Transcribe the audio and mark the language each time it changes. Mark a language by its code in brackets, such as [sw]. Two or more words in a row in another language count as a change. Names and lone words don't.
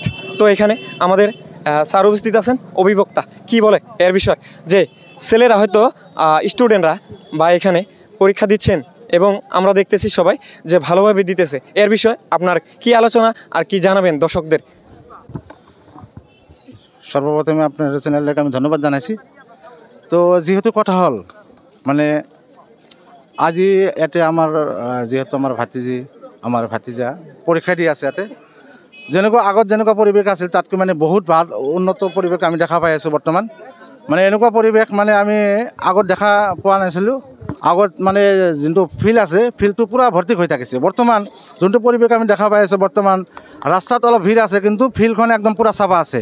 [bn] তো এখানে আমাদের স্যার উপস্থিত আছেন, অভিভাবকতা কি বলে এর বিষয়, যে ছেলেরা হয়তো স্টুডেন্টরা বা এখানে পরীক্ষা দিচ্ছেন এবং আমরা দেখতেছি সবাই যে ভালোভাবে দিতেছে, এর বিষয়ে আপনার কি আলোচনা আর কি জানাবেন দর্শকদের? সর্বপ্রথমে আপনার চ্যানেলটাকে আমি ধন্যবাদ জানাইছি। তো যেহেতু কথা হল [as] মানে আজি ইয়াতে আমার যেহেতু আমার ভাতিজা পৰীক্ষা দি আছে ইয়াতে, যেনেকুৱা আগত যেনেকুৱা পৰিৱেশ আছিল তাতকৈ মানে বহুত ভাল উন্নত পৰিৱেশ আমি দেখা পাই আছোঁ বৰ্তমান। মানে এনেকুৱা পৰিৱেশ মানে আমি আগত দেখা পোৱা নাছিলোঁ। আগত মানে যোনটো ফিল্ড আছে ফিল্ডটো পূৰা ভৰ্তি হৈ থাকিছে। বৰ্তমান যোনটো পৰিৱেশ আমি দেখা পাই আছোঁ, বৰ্তমান ৰাস্তাত অলপ ভিৰ আছে কিন্তু ফিল্ডখন একদম পূৰা চাফা আছে।